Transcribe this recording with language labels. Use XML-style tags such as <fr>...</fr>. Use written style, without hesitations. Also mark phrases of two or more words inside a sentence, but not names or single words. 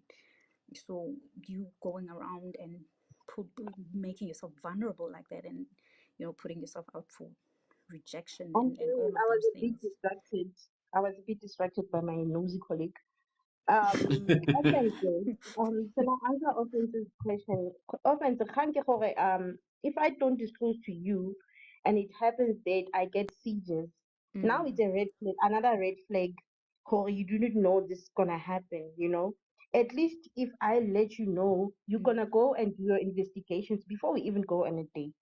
<en>So you going around and making yourself vulnerable like that, and putting yourself out for rejection I'm and sorry, all of I was those a bit things. distracted. I was a bit distracted by my nosy colleague. Offense. So now answer offense's question. Offense,</en> <tn>kgang ke gore,</tn> <en>if I don't disclose to you and it happens that I get seizures, now it's a red flag, another red flag. Corey, you do not know this is gonna happen, you know. At least if I let you know, you're gonna go and do your investigations before we even go on a date.</en>